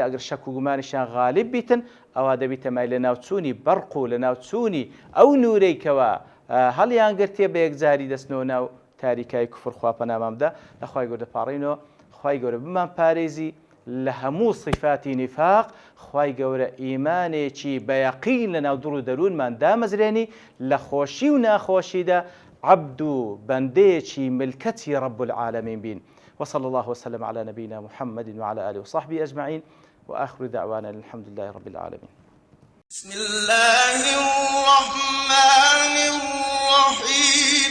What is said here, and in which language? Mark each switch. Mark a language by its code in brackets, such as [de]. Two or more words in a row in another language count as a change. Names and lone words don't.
[ckb] ئەگەر شەک و گومانیشیان غالب بیتن ئەوە دەبیتەمای لە ناوچوونی بەرق و لە ناوچوونی ئەو نورەی کەوە هەڵیان گرتێ بە یەکجاری دەستنەوە ناو تاریکای کوفر. خوا پەنامامدا لە خوای گەورە دەپاڕینەوە. خوای گەورە بمان پارێزی لە هەموو صفاتی نیفاق. خوای گەورە ئیمانێکی بەیەقین لە ناو دڵ و دەروونمان دامەزرێنی لە خۆشی و ناخۆشیدا عبد بنديتي ملكتي [ar] رب العالمين [ckb] بين. [ar] وصلى الله وسلم على نبينا محمد وعلى آله وصحبه أجمعين وآخر دعوانا الحمد لله رب العالمين. بسم الله الرحمن الرحيم.